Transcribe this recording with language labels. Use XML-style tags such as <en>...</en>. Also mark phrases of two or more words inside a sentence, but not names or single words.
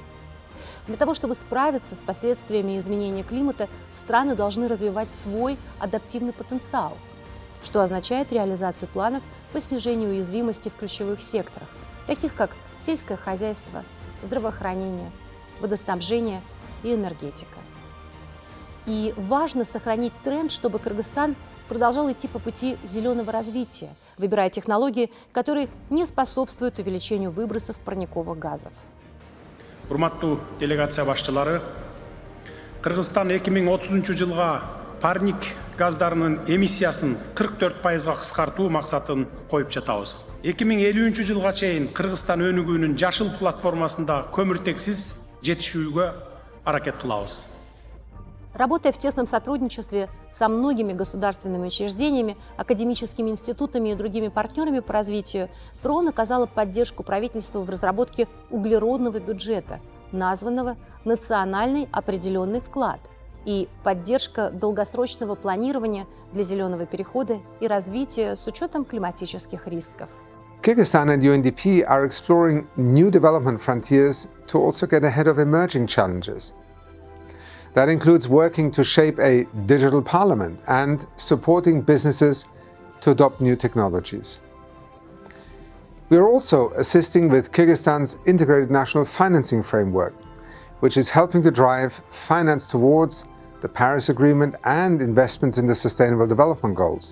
<ru>Для того, чтобы справиться с последствиями изменения климата, страны должны развивать свой адаптивный потенциал, что означает реализацию планов по снижению уязвимости в ключевых секторах, таких как сельское хозяйство, здравоохранение, водоснабжение и энергетика. И важно сохранить тренд, чтобы Кыргызстан продолжал идти по пути зеленого развития, выбирая технологии, которые не способствуют увеличению выбросов парниковых газов.</ru> <ky>Урматтуу делегация башчылары, Кыргызстан 2030 жылга парник газдарынын эмиссиясын 44%га кыскартуу максатын коюп жатабыз. 2050 жылга чейин Кыргызстан өнүгүүнүн жашыл платформасында көмүртексиз жетишүүгө аракет кылабыз.</ky> <ru>Работая в тесном сотрудничестве со многими государственными учреждениями, академическими институтами и другими партнерами по развитию, ПРООН оказала поддержку правительству в разработке углеродного бюджета, названного «Национальный определенный вклад», и поддержка долгосрочного планирования для зеленого перехода и развития с учетом климатических рисков.</ru> <en>Kyrgyzstan and UNDP are exploring new development frontiers to also get ahead of emerging challenges. That includes working to shape a digital parliament and supporting businesses to adopt new technologies. We are also assisting with Kyrgyzstan's integrated national financing framework, which is helping to drive finance towards the Paris Agreement and investments in the Sustainable Development Goals.</en>